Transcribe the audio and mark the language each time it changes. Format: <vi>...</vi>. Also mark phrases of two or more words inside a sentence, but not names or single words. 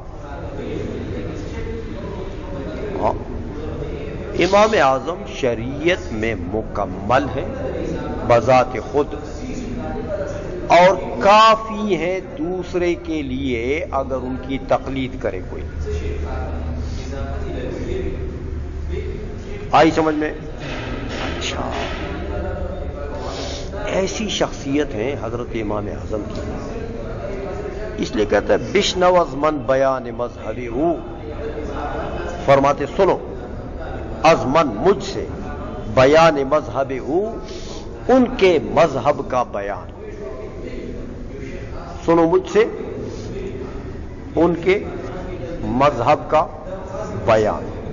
<ur>امام اعظم شریعت میں مکمل ہے بذات خود، اور کافی ہے دوسرے کے لیے اگر ان کی تقلید کرے کوئی. آئی سمجھ میں؟ اچھا، ایسی شخصیت ہیں حضرت امام اعظم کی. اس لیے کہتا ہے</ur> <fa>بشنو از من بیان مذہبی ہو،</fa> <ur>فرماتے سنو</ur> <fa>از من</fa> <ur>مجھ سے بیان مذہب ہو، ان کے مذہب کا بیان. سنو مجھ سے ان کے مذہب کا بیان.</ur>